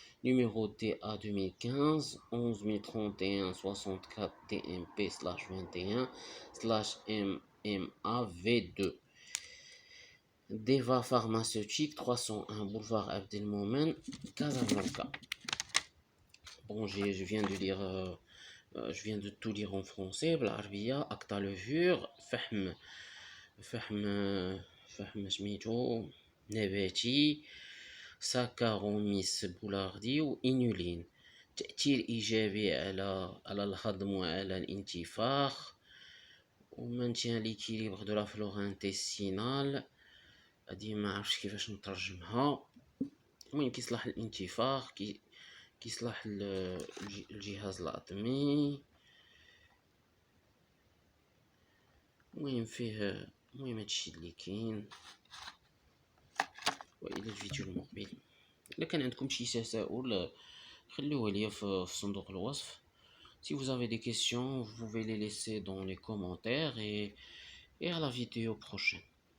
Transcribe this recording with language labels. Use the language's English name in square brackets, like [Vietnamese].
[French] numéro TA 2015 11031 64 TMP/21/MMAV2. Deva Pharmaceutique 301 boulevard Abdelmoumen, Casablanca. Bon, je viens de lire, je viens de tout lire en français. [Arabic] بالعربية أقطع levure فحم سميتو نباتي ساكاروميس بولاردي وإنولين. تأثير إيجابي على الهضم وعلى الانتفاخ ومانتيان ليكيليبر دو لا فلورا انتستينال. هادي ما عرفتش كيفاش نترجمها. المهم كيصلح الانتفاخ، كيصلح الجهاز الهضمي. المهم هادشي اللي كاين. والى الفيديو المقبل الا كان عندكم شي تساؤل خليوه ليا في صندوق الوصف. [French] Si vous avez des questions, vous pouvez les laisser dans les commentaires et à la vidéo prochaine.